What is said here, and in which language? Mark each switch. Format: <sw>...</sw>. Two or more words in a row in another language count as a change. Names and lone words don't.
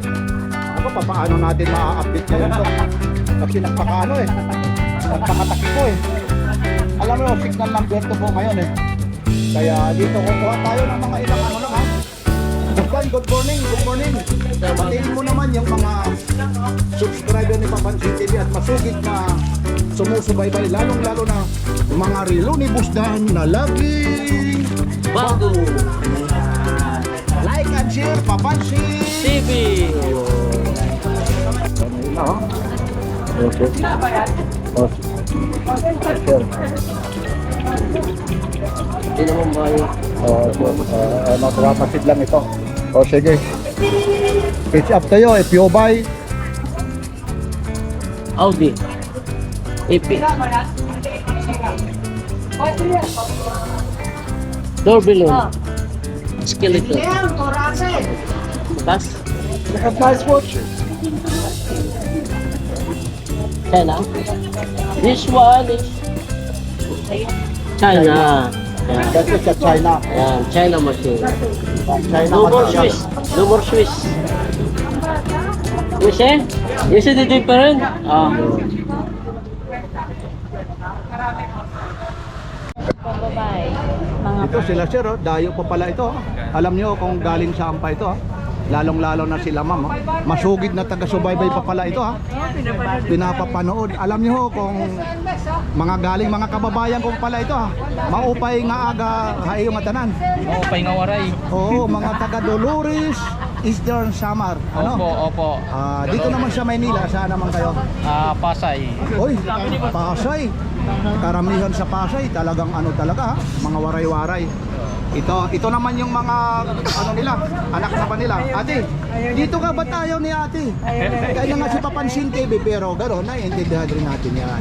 <tl>Ano pa, paano natin ma-update ngayon to? Kasi nagpakatakip po Alam mo,</tl> <en>signal number</en> <tl>to po ngayon Kaya dito kukuha tayo ng mga ilang lang ha.</tl> <en>Good morning.</en> <tl>Batiin mo naman yung mga subscriber ni Papansin TV at masugid na sumusubaybay, lalong-lalo na mga relo ni Busdan na laging bago.</tl> <en>Like and share, Papansin TV. Okay.</en> <tl>Hindi naman ba yun? Magpapasid lang ito. O sige.</tl> <en>It's up to you if you buy. Audi. Epic. Door balloon. Skeleton. Bus. Nice watch. China. This one is China. Yan. That is a China. Yan. China machine. China No more material. Swiss. No more Swiss. You see? You see the difference?</en> <tl>Pambabae. Mga Ito sila sir, dayo pa pala ito. Alam niyo kung galing saan pa ito Lalong-lalo na sila ma'am. Masugid na taga-subaybay pa pala ito Pinapapanood. Alam niyo kung mga galing mga kababayan ko pala ito</tl> <war>Maupay nga aga hayo nga tanan. Maupay nga waray.</war> <tl>Oo, mga taga Dolores, Eastern Samar. Opo. Dito naman sa Maynila, saan naman kayo? Pasay. Oy, Pasay. Karamihan sa Pasay, talagang talaga mga waray-waray. Ito naman yung mga nila, anak na pa nila. Ate, dito ka ba tayo ni ate? Kaya nga si Papansin TV, pero gano'n, naiintindihan rin natin yan.</tl>